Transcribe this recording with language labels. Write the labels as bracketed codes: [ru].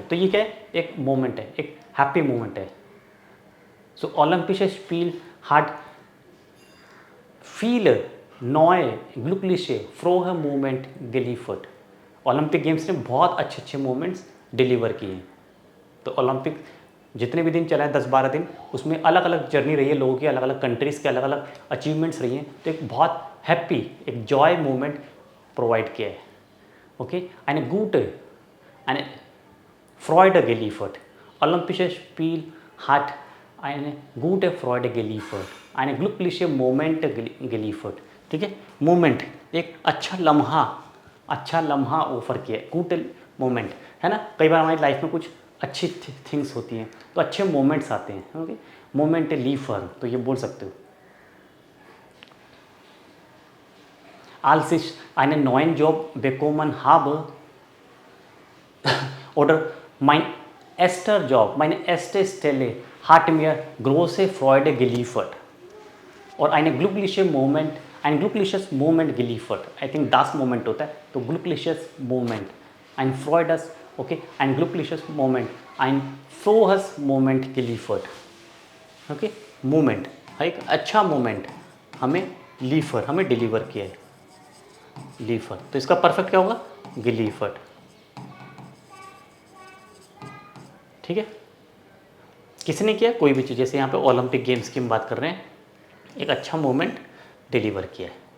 [hi] तो ये क्या है, एक मोमेंट है, एक हैप्पी मोमेंट है। सो Olympic spill hard feel नॉय ग्लुकलिशे फ्रोह moment गेलीफर्ट। Olympic games ने बहुत अच्छे अच्छे मोमेंट्स डिलीवर किए। तो ओलंपिक जितने भी दिन चला है 10-12 दिन, उसमें अलग अलग जर्नी रही है लोगों की, अलग अलग कंट्रीज़ के अलग अलग अचीवमेंट्स रही हैं। तो एक बहुत हैप्पी, एक जॉय मोमेंट प्रोवाइड किया है। [de] ओके, eine gute, eine Freude geliefert. Olympisches Spiel hat eine gute Freude geliefert, eine glückliche Moment geliefert. [hi] ठीक है, मोमेंट, एक अच्छा लम्हा ऑफर किया, गुड मोमेंट है ना। कई बार हमारी लाइफ में कुछ अच्छी थिंग्स होती हैं तो अच्छे मोमेंट्स आते हैं। ओके, मोमेंट लीफर, तो ये बोल सकते हो। [de] Als ich einen neuen Job bekommen habe oder mein erster Job, meine erste Stelle hat mir große Freude geliefert और ein glückliches Moment geliefert. I think das Moment होता है, तो glückliches Moment, ein freudes, okay, ein glückliches Moment, ein frohes Moment geliefert. [hi] Okay, moment, एक अच्छा moment हमें deliver किया है, लीफर। तो इसका परफेक्ट क्या होगा, गिलीफर्ड। ठीक है, किसने किया, कोई भी चीज़, जैसे यहाँ पे ओलंपिक गेम्स की हम बात कर रहे हैं, एक अच्छा मोमेंट डिलीवर किया है।